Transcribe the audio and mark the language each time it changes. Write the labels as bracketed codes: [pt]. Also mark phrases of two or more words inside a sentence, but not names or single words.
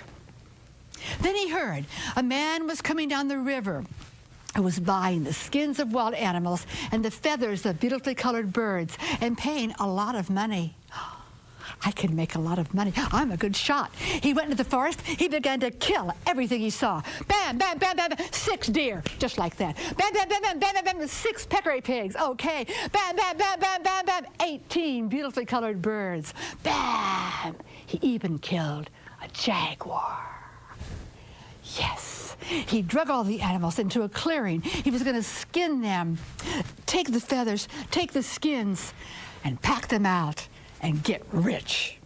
[en] Then he heard a man was coming down the river who was buying the skins of wild animals and the feathers of beautifully colored birds and paying a lot of money. I can make a lot of money. I'm a good shot. He went into the forest. He began to kill everything he saw. Bam, bam, bam, bam, bam. 6 deer, just like that. Bam, bam, bam, bam, bam, bam, bam. 6 peccary pigs. Okay. Bam, bam, bam, bam, bam, bam. 18 beautifully colored birds. Bam. He even killed a jaguar. Yes. He drug all the animals into a clearing. He was going to skin them, take the feathers, take the skins, and pack them out and get rich.